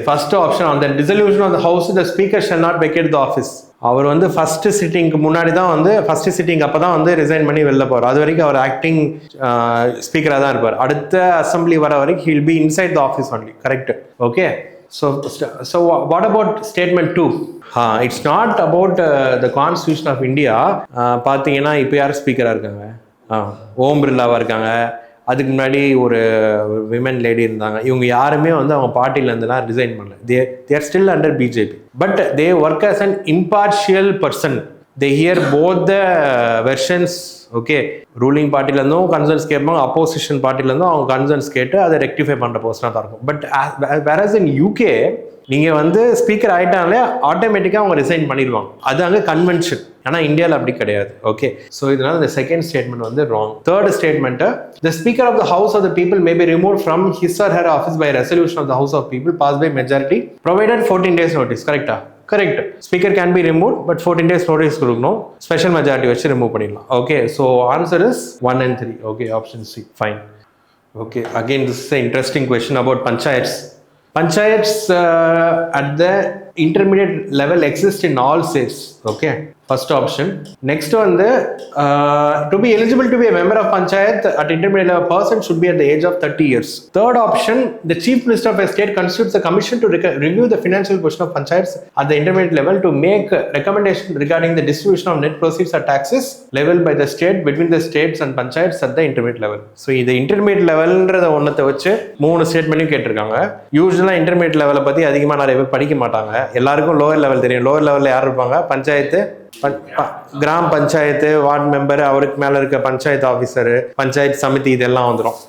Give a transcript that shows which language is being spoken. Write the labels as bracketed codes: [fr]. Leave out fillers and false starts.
[en] First option, on the dissolution of the house the speaker shall not vacate the office. [ta] அவர் வந்து first சிட்டிங்க்கு முன்னாடி தான் வந்து, first sitting அப்போ தான் வந்து ரிசைன் பண்ணி வெளில போவார். அது வரைக்கும் அவர் ஆக்டிங் ஸ்பீக்கராக தான் இருப்பார். அடுத்த அசம்பிளி வர வரைக்கும் [en] He'll be inside the office only. Correct. Okay, so what about statement 2? It's not about the Constitution of India. [ta] பார்த்தீங்கன்னா இப்போ யார் ஸ்பீக்கராக இருக்காங்க? ஓம் பிர்லாவாக இருக்காங்க, அதுக்கு முன்னாடி ஒரு விமன் லேடி இருந்தாங்க. இவங்க யாருமே வந்து அவங்க பார்ட்டிலேருந்துலாம் ரிசைன் பண்ணல. [en] They're still under BJP, but they work as an impartial person. They hear both the versions. [ta] Okay, ruling பார்ட்டிலேருந்தும் concerns கேட்பாங்க, அப்போசிஷன் பார்ட்டிலேருந்தும் அவங்க கன்சர்ன்ஸ் கேட்டு அதை ரெக்டிஃபை பண்ணுற பர்சனாக தான் இருக்கும். பட் வேறஸ் இன் யூகே நீங்கள் வந்து ஸ்பீக்கர் ஆகிட்டாலே ஆட்டோமேட்டிக்காக அவங்க ரிசைன் பண்ணிடுவாங்க. அது அங்கே கன்வென்ஷன். ஆனால் இந்தியாவில் அப்படி கிடையாது. ஓகே, ஸோ இதனால இந்த செகண்ட் ஸ்டேட்மெண்ட் வந்து wrong. [en] Third statement, the speaker of the house of the people may be remove from his or her office by resolution of the house of people pass by majority provided 14 days notice. [ta] கரெக்டா? [en] Correct. Speaker can be remove, but 14 days notice கொடுக்கணும். Special majority வச்சு remove பண்ணிடலாம். Okay, so answer is 1 and 3. Okay, option C. Fine. Okay, again this is an interesting question about panchayats. Panchayats at the intermediate level exist in all states. Okay, first option. Next one, to be eligible to be a member of panchayat at intermediate level, person should be at the age of 30 years. Third option, the chief minister of a state constitutes a commission to review the financial position of panchayats at the intermediate level to make recommendation regarding the distribution of net proceeds or taxes leveled by the state between the states and panchayats at the intermediate level. [ta] So இது intermediate levelன்றத ஒன்னத்தை வச்சு 3 ஸ்டேட்மெண்ட்டையும் கேட்டிருக்காங்க. யூஸ்வலாக intermediate லெவலை பற்றி அதிகமாக நிறைய பேர் படிக்க மாட்டாங்க. எல்லாருக்கும் லோவர் லெவல் தெரியும். லோவர் லெவலில் யார் இருப்பாங்க? Panchayat, gram panchayat, ward member, அவருக்கு மேலே இருக்க பஞ்சாயத்து ஆஃபீஸரு, பஞ்சாயத்து சமிதி, இதெல்லாம் வந்துடும்.